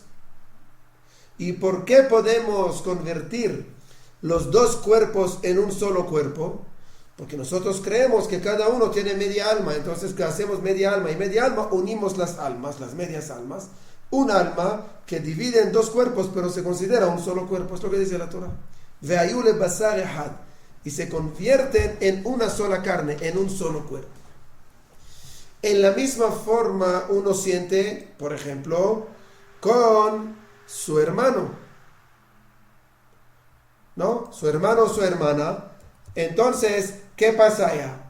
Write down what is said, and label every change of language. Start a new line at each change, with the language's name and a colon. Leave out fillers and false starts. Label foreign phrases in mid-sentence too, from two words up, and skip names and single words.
Spanish: ¿Y por qué podemos convertir los dos cuerpos en un solo cuerpo? Porque nosotros creemos que cada uno tiene media alma. Entonces, que hacemos media alma y media alma, unimos las almas, las medias almas. Un alma que divide en dos cuerpos, pero se considera un solo cuerpo. Es lo que dice la Torah.
Hebrew: Ve'ayule basar ehad.
Spanish: Y se convierten en una sola carne, en un solo cuerpo. En la misma forma uno siente, por ejemplo, con su hermano, ¿no? Su hermano o su hermana. Entonces, ¿qué pasa allá?